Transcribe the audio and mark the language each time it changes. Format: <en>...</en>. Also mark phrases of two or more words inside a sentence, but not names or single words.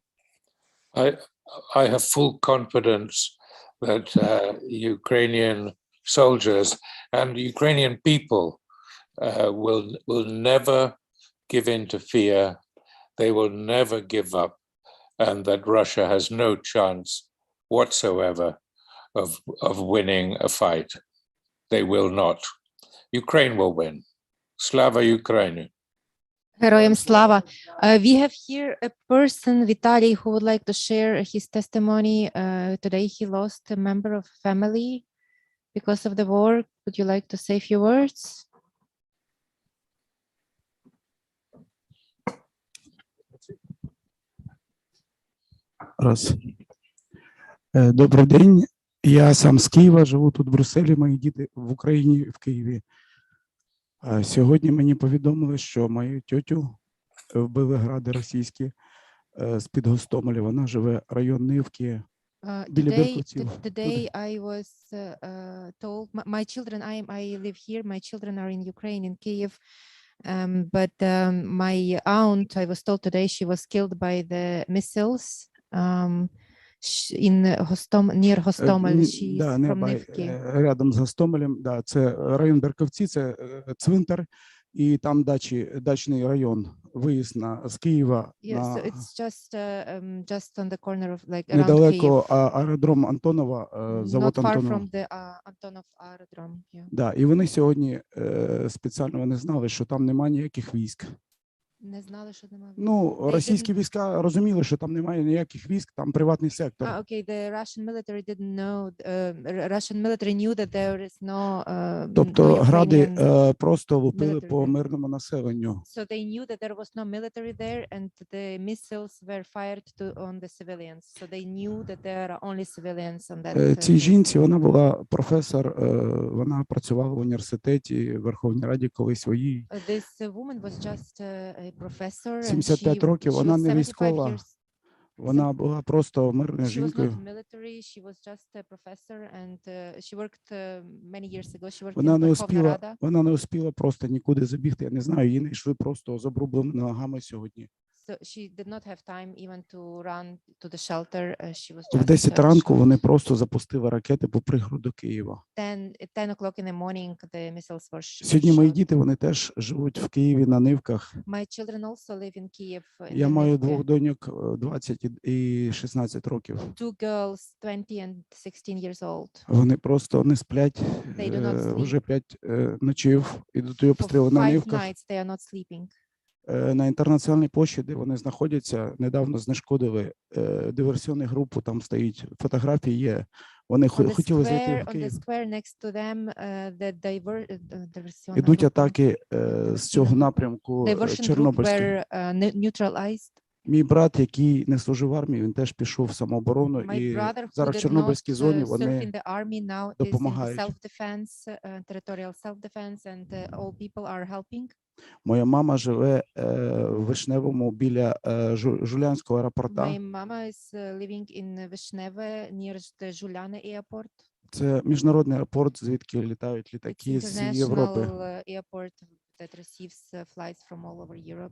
<en>I have full confidence that Ukrainian soldiers and Ukrainian people will never give in to fear. They will never give up, and that Russia has no chance whatsoever of winning a fight. They will not. Ukraine will win.</en> <uk>Слава Україні. Героям слава.</uk> <en>We have here a person, Vitaly, who would like to share his testimony. Today he lost a member of family because of the war. Would you like to say a few words?</en> <uk>Раз. Добрий день. Я сам з Києва, живу тут в Брюсселі, мої діти в Україні, в Києві. Сьогодні мені повідомили, що мою тьотю вбили гради російські з-під Гостомеля. Вона живе район Нивки, біля Беркутів.</uk> <en>Today I was told, my children, I live here, my children are in Ukraine, in Kiev, but my aunt, I was told today, she was killed by the missiles in near Гостомель. She's from Nivki.</en> <uk>Рядом з Гостомелем, да, це район Берковці, це цвинтар, і там дачний район, виїзд з Києва</uk> <en>Yeah, so</en> <uk>на</uk> <en>it's just on the corner of like around</en> <uk>недалеко Kyiv, аеродром Антонова, завод</uk> <en>not far</en> <uk>Антонова.</uk> <en>from the Antonov aerodrome. Yeah.</en> <uk>Да, і вони сьогодні спеціально вони знали, що там немає ніяких військ. Не знали, що немає. Ну,</uk> <en>They</en> <uk>російські</uk> <en>didn't-</en> <uk>війська розуміли, що там немає ніяких військ, там приватний сектор.</uk> <en>Okay, the Russian military didn't know. Russian military knew that there is no.</en> <uk>Тобто</uk> <en>no</en> <uk>гради</uk> <en>Ukrainian</en> <uk>просто лупили</uk> <en>military</en> <uk>по</uk> <en>there.</en> <uk>мирному населенню.</uk> <en>So they knew that there was no military there, and the missiles were fired on the civilians. So they knew that there are only civilians on that.</en> <uk>Цій</uk> <en>place.</en> <uk>жінці, вона була професор, вона працювала в університеті, в Верховній Раді колись своїй.</uk> <en>This woman was just a professor. And</en> <uk>75 років,</uk> <en>she</en> <uk>вона</uk> <en>was не 75</en> <uk>військова,</uk> <en>years.</en> <uk>вона була просто мирною</uk> <en>She was not</en> <uk>жінкою.</uk> <en>military. She was just a professor, and she worked many years ago. She worked</en> <uk>Вона</uk> <en>in</en> <uk>не Верховна Рада. успіла просто нікуди забігти. Я не знаю, її знайшли просто з обрубленими ногами сьогодні.</uk> <en>So she did not have time even to run to the shelter. She was</en> <uk>В</uk> <en>just</en> <uk>10 ранку</uk> <en>shot.</en> <uk>вони просто запустили ракети по пригороду Києва.</uk> <en>10 o'clock in the morning, the missiles were</en> <uk>Сьогодні мої</uk> <en>shot.</en> <uk>діти, вони теж живуть в Києві на Нивках.</uk> <en>My children also live in Kyiv. In</en> <uk>Я</uk> <en>the</en> <uk>маю</uk> <en>Nivke.</en> <uk>двох доньок 20 і 16 років.</uk> <en>Two girls, 20 and 16 years old.</en> <uk>Вони просто не сплять</uk> <en>They do not sleep.</en> <uk>вже 5 ночів, ідуть</uk> <en>For</en> <uk>обстріли на</uk> <en>5</en> <uk>Нивках.</uk> <en>nights they are not sleeping.</en> <uk>На інтернаціональній площі, де вони знаходяться, недавно знешкодили диверсійну групу, там стоїть фотографії є. Вони хотіли зайти в</uk> <en>On the</en> <uk>Київ.</uk> <en>square next to them,</en> <uk>Ідуть атаки з цього напрямку</uk> <en>diversion group</en> <uk>Чорнобильський.</uk> <en>were neutralized.</en> <uk>Мій брат, який не служив в армії, він теж пішов в самооборону,</uk> <en>My</en> <uk>і</uk> <en>brother, who</en> <uk>зараз в</uk> <en>did</en> <uk>Чорнобильській</uk> <en>not</en> <uk>зоні</uk> <en>serve in</en> <uk>вони</uk> <en>the army, now is in the</en> <uk>допомагають.</uk> <en>self-defense, territorial self-defense, and all people are helping.</en> <uk>Моя мама живе в Вишневому біля Жулянського аеропорта.</uk> <en>My mama is living in Vishneve near the Juliana airport.</en> <uk>Це міжнародний аеропорт, звідки літають</uk> <en>It's</en> <uk>літаки з Європи.</uk> <en>international airport that receives flights from all over Europe.</en>